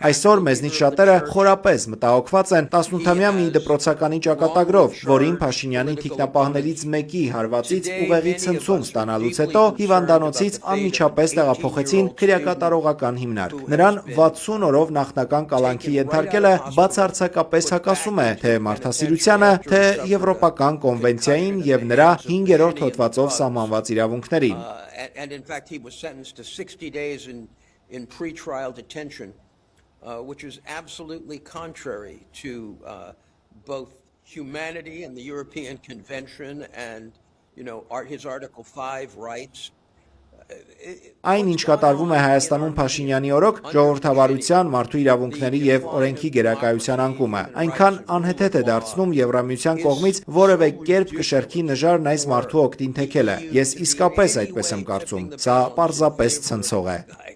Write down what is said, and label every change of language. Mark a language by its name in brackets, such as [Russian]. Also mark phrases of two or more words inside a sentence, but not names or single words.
[Armenian] Այսօր մեզնից շատերը խորապես մտահոգված են 18-ամյա մի դպրոցականի ճակատագրով, որին Փաշինյանի թիկնապահներից մեկի հարվածից ուղեղի ցնցում ստանալուց հետո հիվանդանոցից անմիջապես տեղափոխեցին քրեակատարողական հիմնարկ։ Նրան 60 օրով նախնական կալանքի ենթարկելը բացարձակապես հակասում է թե մարդասիրությանը, թե Եվրոպական կոնվենցիային եւ նրա 5-րդ հոդվածով սահմանված իրավունքներին։ [English] Which is absolutely contrary to both humanity and the European Convention and, his Article 5 rights. [Armenian] Այն, ինչ կատարվում է Հայաստանում Փաշինյանի օրոք, ժողովրդավարության, մարդու իրավունքների եւ օրենքի գերակայության անկումը, այնքան անհեթեթ է դարձնում Եվրամիության կողմից որևէ կերպ կշեռքի նժարն այս մարդու օգտին թեքելը։ Ես իսկապես այդպես եմ կարծում։ Սա պարզապես ցնցող է։